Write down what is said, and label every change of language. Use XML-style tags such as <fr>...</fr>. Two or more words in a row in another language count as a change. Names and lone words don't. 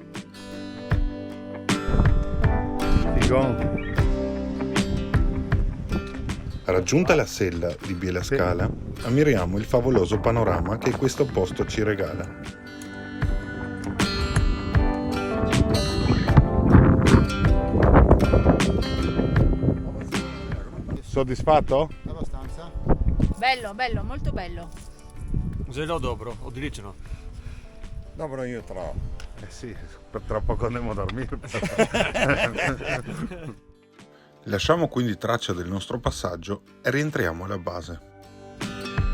<it>Raggiunta la sella di Biela Scala, ammiriamo il favoloso panorama che questo posto ci regala. Soddisfatto? Abbastanza. Bello, bello, molto bello.</it> <sl>Zelo dobro, odlično. Dobro jutro.</sl> <it>Sì, tra poco andiamo a dormire. Lasciamo quindi traccia del nostro passaggio e rientriamo alla base.</it>